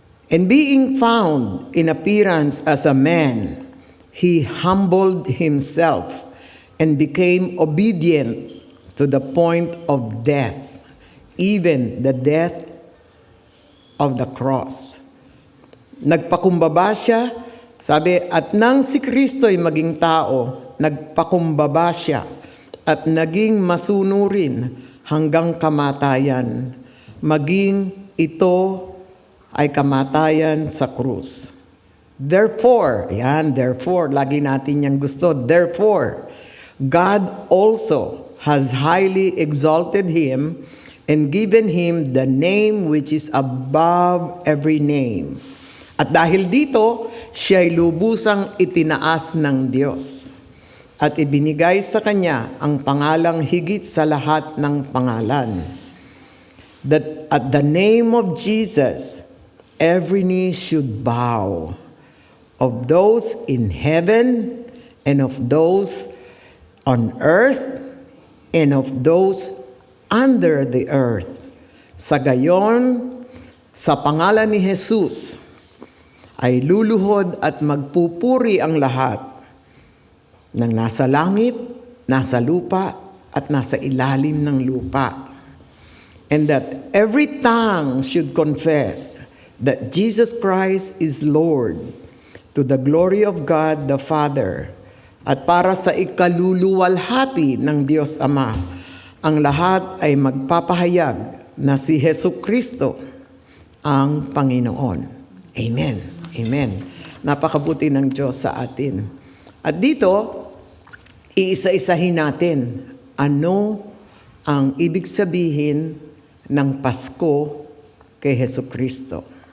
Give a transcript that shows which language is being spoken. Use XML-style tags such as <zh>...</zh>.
<en>And being found in appearance as a man, he humbled himself and became obedient to the point of death, even the death of the cross.</en> <tl>Nagpakumbaba siya, sabi, at nang si Kristo'y maging tao, nagpakumbaba siya at naging masunurin hanggang kamatayan, maging ito ay kamatayan sa krus.</tl> <en>Therefore,</en> <tl>lagi natin yung gusto,</tl> <en>therefore, God also has highly exalted him and given him the name which is above every name.</en> <tl>At dahil dito, siya'y lubusang itinaas ng Diyos at ibinigay sa kanya ang pangalang higit sa lahat ng pangalan.</tl> <en>That at the name of Jesus, every knee should bow, of those in heaven and of those on earth and of those under the earth.</en> <tl>Sa gayon, sa pangalan ni Jesus, ay luluhod at magpupuri ang lahat ng nasa langit, nasa lupa, at nasa ilalim ng lupa.</tl> <en>And that every tongue should confess that Jesus Christ is Lord, to the glory of God the Father.</en> <tl>At para sa ikaluluwalhati ng Diyos Ama, ang lahat ay magpapahayag na si Jesucristo ang Panginoon. Amen. Amen. Napakabuti ng Diyos sa atin. At dito, iisa-isahin natin ano ang ibig sabihin ng Pasko kay Jesucristo.</tl>